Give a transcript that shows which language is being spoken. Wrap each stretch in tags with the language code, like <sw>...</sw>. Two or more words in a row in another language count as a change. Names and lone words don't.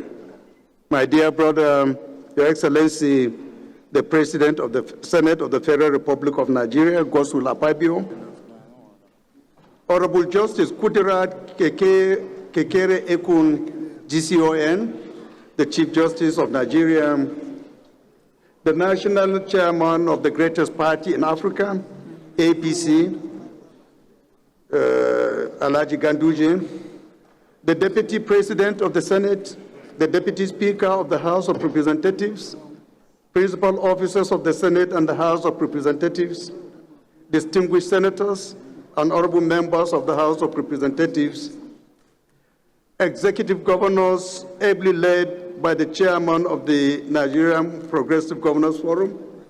<en>My dear brother, Your Excellency, the President of the Senate of the Federal Republic of Nigeria, Godswill Akpabio, Honorable Justice Kudirat Kekere Ekun, GCON, the Chief Justice of Nigeria, the National Chairman of the greatest party in Africa, APC, Alhaji Ganduje, the Deputy President of the Senate, the Deputy Speaker of the House of Representatives, principal officers of the Senate and the House of Representatives, distinguished senators, and honorable members of the House of Representatives, executive governors ably led by the chairman of the Nigerian Progressive Governors Forum,</en>